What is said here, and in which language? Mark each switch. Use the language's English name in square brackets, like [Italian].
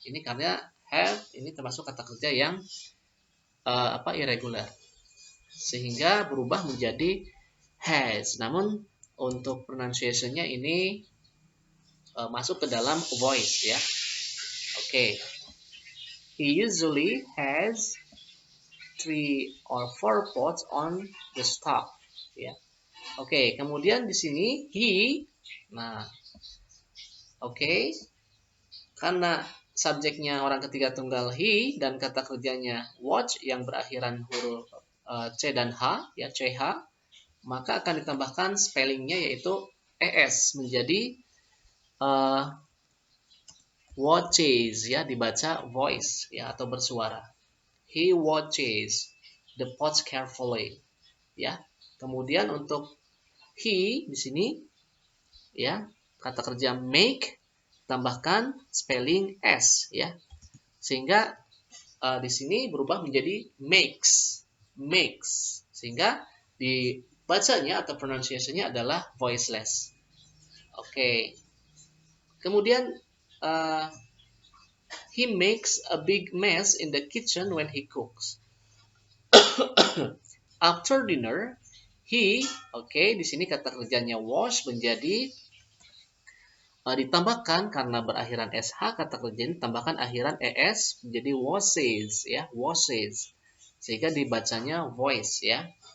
[Indonesian] Ini karena have ini termasuk kata kerja yang irregular, sehingga berubah menjadi has. Namun untuk pronunciation-nya ini masuk ke dalam voice ya. Oke. [English] He usually has 3 or 4 pots on the stove ya. [Indonesian] Oke, kemudian di sini he, nah oke, karena subjeknya orang ketiga tunggal he dan kata kerjanya watch yang berakhiran huruf C dan H ya, CH, maka akan ditambahkan spellingnya yaitu es menjadi watches ya, dibaca voice ya atau bersuara. [English] He watches the pots carefully ya. [Indonesian] Kemudian untuk he di sini ya, kata kerja make tambahkan spelling s ya, sehingga di sini berubah menjadi makes, sehingga dibacanya atau pronunciation-nya adalah voiceless. Oke. Kemudian [English] he makes a big mess in the kitchen when he cooks. [Indonesian] After dinner, he, di sini kata kerjanya wash menjadi ditambahkan karena berakhiran sh, kata kerjanya ditambahkan akhiran es menjadi washes ya, washes, sehingga dibacanya voice ya.